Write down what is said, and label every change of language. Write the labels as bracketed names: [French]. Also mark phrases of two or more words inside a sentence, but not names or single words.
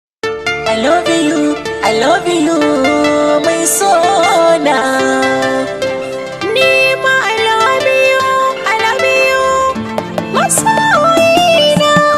[English] I love you, I love you, [Hausa] mai sona. Ni ma [English] I love you, I love you, masoyina.